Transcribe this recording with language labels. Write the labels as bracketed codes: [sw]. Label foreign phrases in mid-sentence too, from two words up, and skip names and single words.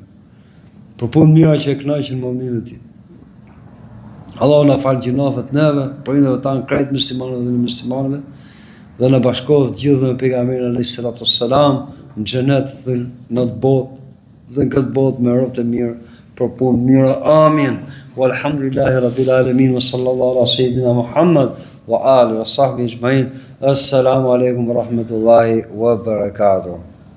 [sq] Për punë mira që e kënaqin mallnin e tij. Allahu na fal gjinafet neve, prindërve tanë, krejt muslimanëve dhe muslimanëve, dhe na bashkohet gjithë me pejgamberin [ar] عليه السلام [sq] në xhenet dhe në atë botë dhe në këtë botë me robët e mirë për punë mira. Amin. [ar] والحمد لله رب العالمين وصلى الله على سيدنا محمد وعلى آله وصحبه أجمعين. السلام عليكم ورحمة الله وبركاته.